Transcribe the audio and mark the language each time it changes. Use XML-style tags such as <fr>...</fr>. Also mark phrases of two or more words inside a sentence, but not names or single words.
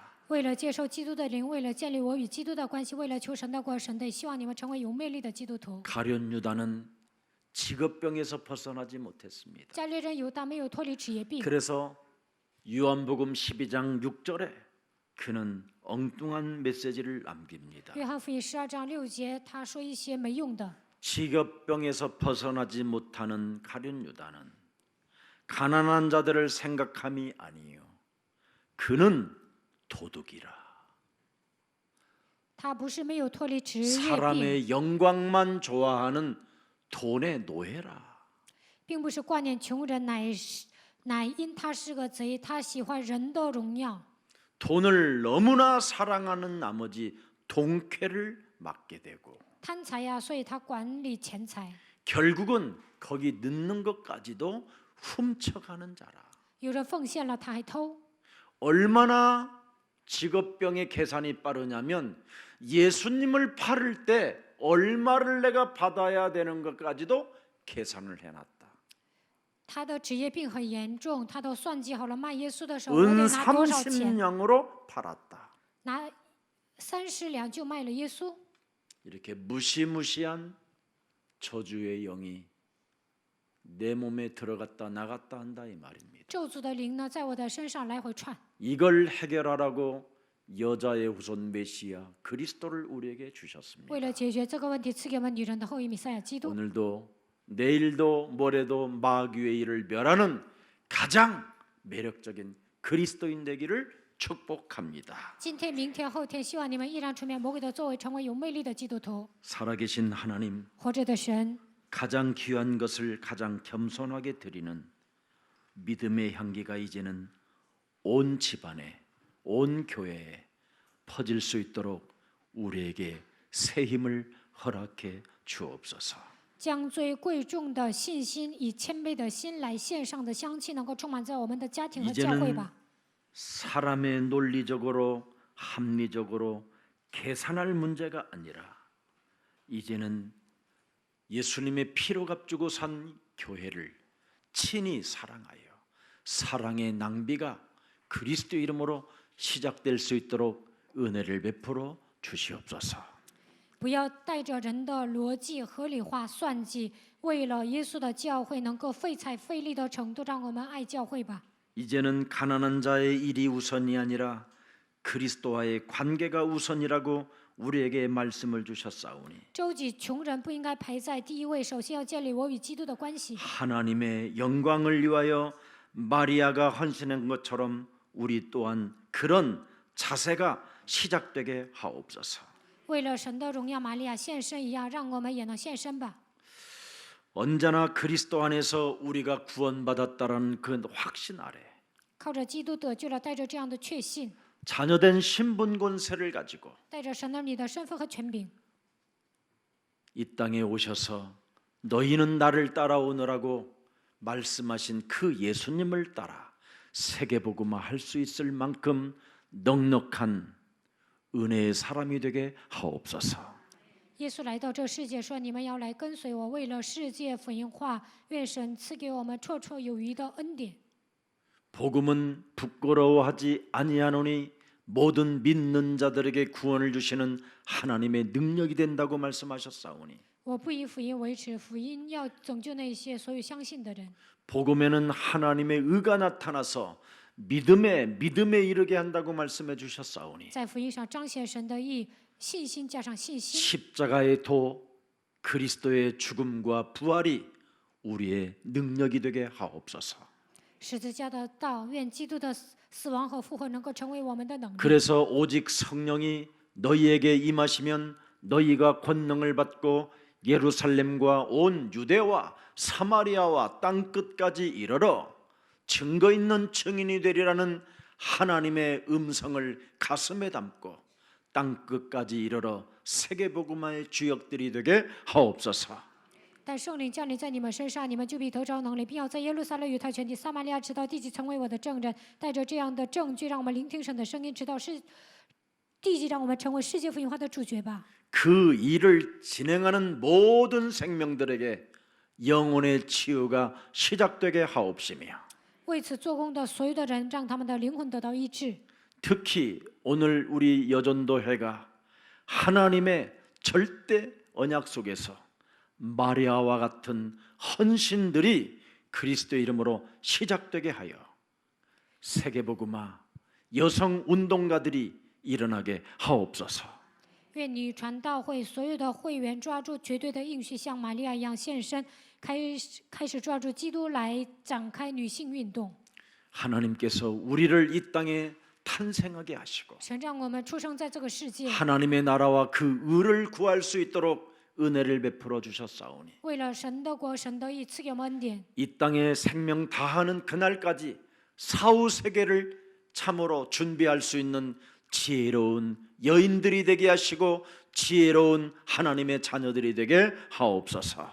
<zh>为了接受基督的灵，为了建立我与基督的关系，为了求神的国、神的，希望你们成为有魅力的基督徒。</zh> <ko>가룟 유다는 직업병에서 벗어나지 못했습니다.</ko> <zh>加略人犹大没有脱离职业病，</zh> <ko>그래서 요한복음 12장 6절에 그는 엉뚱한 메시지를 남깁니다.</ko> <zh>约翰福音12章6节，他说一些没用的。</zh> <ko>직업병에서 벗어나지 못하는 가룟 유다는 가난한 자들을 생각함이 아니요 그는 도둑이라.</ko> <zh>他不是没有脱离职业病，</zh> <ko>사람의 영광만 좋아하는 돈의 노예라.</ko> <zh>并不是挂念穷人，乃因他是个贼，他喜欢人的荣耀。</zh> <ko>돈을 너무나 사랑하는 나머지 동쾌를 맡게 되고</ko> <zh>贪财呀，所以他管理钱财。</zh> <ko>결국은 거기 넣는 것까지도 훔쳐가는 자라.</ko> <zh>有人奉献了，他还偷。</zh> <ko>얼마나 직업병의 계산이 빠르냐면 예수님을 팔을 때 얼마를 내가 받아야 되는 것까지도 계산을 해놨다.</ko> <zh>他的职业病很严重，他都算计好了，卖耶稣的时候我</zh> <ko>은</ko> <zh>得拿多少钱？</zh> <ko>30냥으로 팔았다.</ko> <zh>拿30两就卖了耶稣。</zh> <ko>이렇게 무시무시한 저주의 영이 내 몸에 들어갔다 나갔다 한다 이 말입니다.</ko> <zh>咒诅的灵呢，在我的身上来回窜。</zh> <ko>이걸 해결하라고 여자의 후손 메시아 그리스도를 우리에게 주셨습니다.</ko> <zh>为了解决这个问题，赐给我们女人的后裔弥赛亚基督。</zh> <ko>오늘도 내일도 모레도 마귀의 일을 멸하는 가장 매력적인 그리스도인 되기를 축복합니다.</ko> <zh>今天、明天、后天，希望你们依然出面魔鬼的作为，成为有魅力的基督徒。</zh> <ko>살아계신 하나님,</ko> <zh>活着的神，</zh> <ko>가장 귀한 것을 가장 겸손하게 드리는 믿음의 향기가 이제는 온 집안에, 온 교회에 퍼질 수 있도록 우리에게 새 힘을 허락해 주옵소서.</ko> <zh>将最贵重的信心，以谦卑的心来献上的香气，能够充满在我们的家庭和教会</zh> <ko>이제는</ko> <zh>吧。</zh> <ko>사람의 논리적으로 합리적으로 계산할 문제가 아니라 이제는 예수님의 피로 값주고 산 교회를 친히 사랑하여 사랑의 낭비가 그리스도 이름으로 시작될 수 있도록 은혜를 베풀어 주시옵소서.</ko> <zh>不要带着人的逻辑、合理化、算计，为了耶稣的教会能够费财费力的程度，让我们爱教会吧。</zh> <ko>이제는 가난한 자의 일이 우선이 아니라 그리스도와의 관계가 우선이라고 우리에게 말씀을 주셨사오니</ko> <zh>周济穷人不应该排在第一位，首先要建立我与基督的关系。</zh> <ko>하나님의 영광을 위하여 마리아가 헌신한 것처럼 우리 또한 그런 자세가 시작되게 하옵소서.</ko> <zh>为了神的荣耀，玛利亚献身一样，让我们也能献身吧。</zh> <ko>언제나 그리스도 안에서 우리가 구원받았다라는 그 확신 아래</ko> <zh>靠着基督得救了，带着这样的确信，</zh> <ko>자녀된 신분 권세를 가지고</ko> <zh>带着神儿女的身份和权柄，</zh> <ko>이 땅에 오셔서 너희는 나를 따라오느라고 말씀하신 그 예수님을 따라 세계복음화 할 수 있을 만큼 넉넉한 은혜의 사람이 되게 하옵소서.</ko> <zh>耶稣来到这世界说：“你们要来跟随我，为了世界福音化，愿神赐给我们绰绰有余的恩典。</zh> <ko>복음은 부끄러워하지 아니하노니 모든 믿는 자들에게 구원을 주시는 하나님의 능력이 된다고 말씀하셨사오니</ko> <zh>我不以福音为耻，福音要拯救那些所有相信的人。</zh> <ko>복음에는 하나님의 의가 나타나서 믿음에 이르게 한다고 말씀해 주셨사오니</ko> <zh>在福音上彰显神的义，信心加上信心，</zh> <ko>십자가의 도 그리스도의 죽음과 부활이 우리의 능력이 되게 하옵소서.</ko> <zh>十字架的道，愿基督的死亡和复活能够成为我们的能力。</zh> <ko>그래서 오직 성령이 너희에게 임하시면 너희가 권능을 받고 예루살렘과 온 유대와 사마리아와 땅 끝까지 이르러 증거 있는 증인이 되리라는 하나님의 음성을 가슴에 담고 땅 끝까지 이르러 세계복음화의 주역들이 되게 하옵소서.</ko> <zh>但圣灵降临在你们身上，你们就必得着能力，并要在耶路撒冷、犹太全地、撒玛利亚直到地极，成为我的证人。带着这样的证据，让我们聆听神的声音，直到地极，让我们成为世界福音化的主角吧。</zh> <ko>그 일을 진행하는 모든 생명들에게 영혼의 치유가 시작되게 하옵시며</ko> <zh>为此做工的所有的人，让他们的灵魂得到医治。</zh> <ko>특히 오늘 우리 여전도회가 하나님의 절대 언약 속에서 마리아와 같은 헌신들이 그리스도의 이름으로 시작되게 하여 세계복음화 여성 운동가들이 일어나게 하옵소서.</ko> <zh>愿女传道会所有的会员抓住绝对的应许，像玛利亚一样献身，开始抓住基督来展开女性运动。</zh> <ko>하나님께서 우리를 이 땅에 탄생하게 하시고</ko> <zh>神让我们出生在这个世界，</zh> <ko>하나님의 나라와 그 의를 구할 수 있도록 은혜를 베풀어 주셨사오니</ko> <zh>为了神的国、神的义赐给我们恩典。</zh> <ko>이 땅에 생명 다하는 그날까지 사후 세계를 참으로 준비할 수 있는 지혜로운 여인들이 되게 하시고 지혜로운 하나님의 자녀들이 되게 하옵소서.</ko>